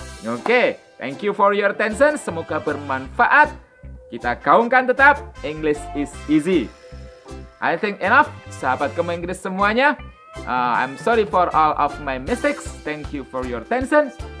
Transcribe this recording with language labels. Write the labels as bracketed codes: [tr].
[en] Oke, thank you for your attention. [id] Semoga bermanfaat. Kita gaungkan tetap [en] English is easy. I think enough, [id] sahabat Kamu Inggris semuanya. [en] I'm sorry for all of my mistakes. Thank you for your attention.